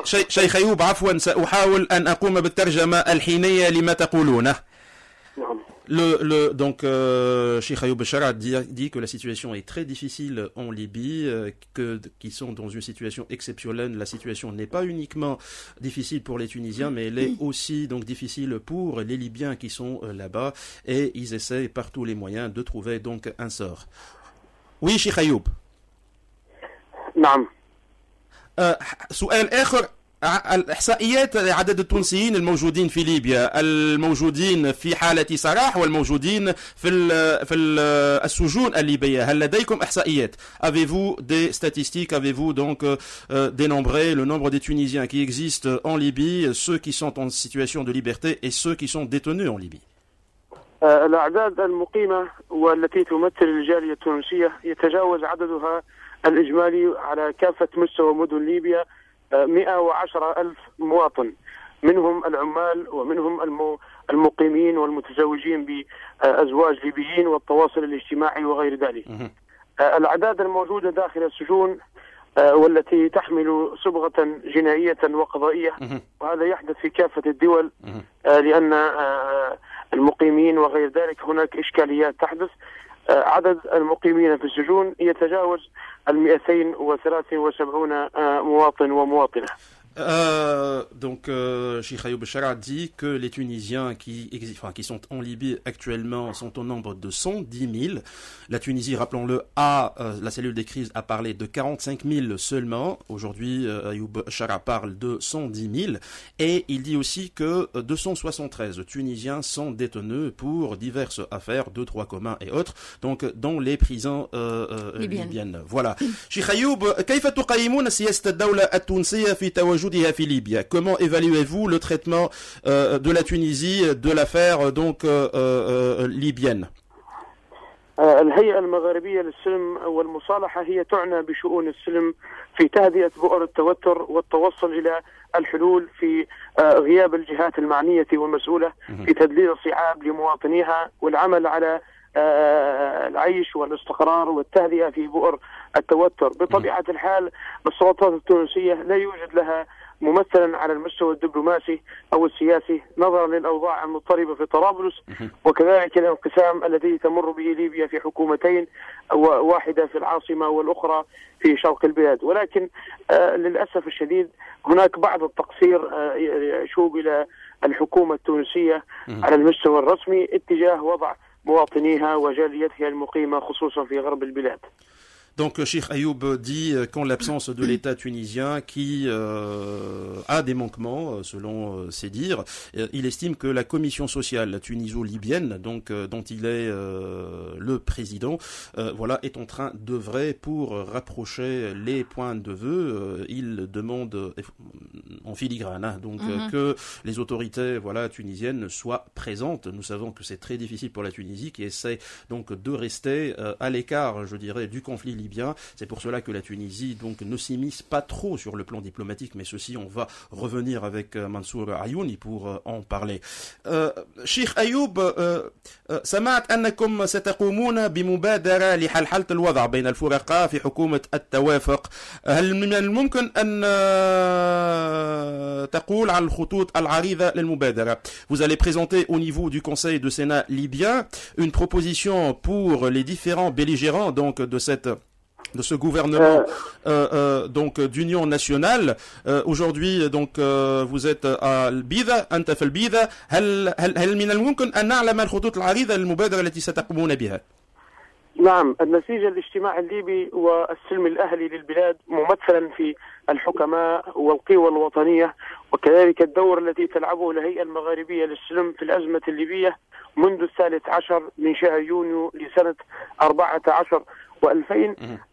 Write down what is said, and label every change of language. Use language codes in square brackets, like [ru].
[ar] شيخ أيوب عفوا سأحاول أن أقوم بالترجمة الحينية لما تقولونه. نعم. [fr] Donc, Cheikh Ayoub Chara dit que la situation est très difficile en Libye, qu'ils sont dans une situation exceptionnelle. La situation n'est pas uniquement difficile pour les Tunisiens, mais elle est aussi donc difficile pour les Libyens qui sont là-bas, et ils essaient par tous les moyens de trouver donc un sort. Oui, Cheikh Ayoub. [ar] نعم. سؤال آخر، الإحصائيات عدد التونسيين الموجودين في ليبيا، الموجودين في حالة سراح والموجودين في السجون الليبية، هل لديكم إحصائيات؟ [fr] Avez-vous des statistiques? Avez-vous donc dénombré le nombre des Tunisiens qui existent en Libye, ceux qui sont en situation de liberté et ceux qui sont détenus en Libye? [ar] الأعداد المقيمة والتي تمثل الجالية التونسية يتجاوز عددها الإجمالي على كافة مستوى مدن ليبيا 110,000 مواطن، منهم العمال ومنهم المقيمين والمتزوجين بأزواج ليبيين والتواصل الاجتماعي وغير ذلك. الأعداد الموجودة داخل السجون والتي تحمل صبغة جنائية وقضائية، وهذا يحدث في كافة الدول لأن المقيمين وغير ذلك هناك إشكاليات تحدث. عدد المقيمين في السجون يتجاوز 273 مواطن ومواطنة. [fr] Donc, Cheikh Ayoub Chara dit que les Tunisiens qui sont en Libye actuellement sont au nombre de 110 000. La Tunisie, rappelons-le, la cellule des crises a parlé de 45 000 seulement. Aujourd'hui, Ayoub Chara parle de 110 000. Et il dit aussi que 273 Tunisiens sont détenus pour diverses affaires, 2-3 communs et autres, donc dans les prisons libyennes. Voilà. [ar] Cheikh Ayoub, كيف تقيمون سياسة الدولة التونسية في تواجدها في ليبيا? [fr] Comment évaluez-vous le traitement de la Tunisie de l'affaire donc libyenne? [ar] الهيئة المغاربية للسلم والمصالحة هي تعنى بشؤون السلم في تهدئة بؤر التوتر والتوصل إلى الحلول في غياب الجهات المعنية والمسؤولة في تدليل الصعاب لمواطنيها والعمل على العيش والاستقرار والتهدئة في بؤر التوتر. بطبيعة الحال السلطات التونسية لا يوجد لها ممثلا على المستوى الدبلوماسي أو السياسي نظرا للأوضاع المضطربة في طرابلس وكذلك الانقسام الذي تمر به ليبيا في حكومتين، واحدة في العاصمة والأخرى في شرق البلاد. ولكن للأسف الشديد هناك بعض التقصير يشوب إلى الحكومة التونسية على المستوى الرسمي اتجاه وضع مواطنيها وجاليتها المقيمة خصوصا في غرب البلاد. [fr] Donc Cheikh Ayoub dit qu'en l'absence de l'État tunisien qui a des manquements selon ses dires, il estime que la commission sociale tuniso-libyenne, donc dont il est le président, voilà, est en train d'œuvrer pour rapprocher les points de vue. Il demande en filigrane donc que les autorités tunisiennes soient présentes. Nous savons que c'est très difficile pour la Tunisie qui essaie donc de rester à l'écart, je dirais, du conflit libyen. C'est pour cela que la Tunisie donc ne s'immisce pas trop sur le plan diplomatique, mais ceci on va revenir avec Mansour Ayouni pour en parler. [ar] Cheikh Ayoub, سمعت أنكم ستقومون بمبادرة لحلحلة الوضع بين الفرقاء في حكومة التوافق. هل من الممكن أن تقول عن الخطوط العريضة للمبادرة? [fr] Vous allez présenter au niveau du Conseil de Sénat libyen une proposition pour les différents belligérants donc de ce gouvernement donc d'union nationale. Aujourd'hui donc vous êtes à البيضة، [ar] أنت في البيضة. هل من الممكن أن نعلم الخطوط العريضة للمبادرة التي ستقومون بها؟ نعم، النتيجة الاجتماع الليبي والسلم الأهلي للبلاد ممثلا في الحكماء والقوى الوطنية وكذلك الدور الذي تلعبه الهيئة المغاربية للسلم في الأزمة الليبية منذ 13 من شهر يونيو لسنة 14 و2000.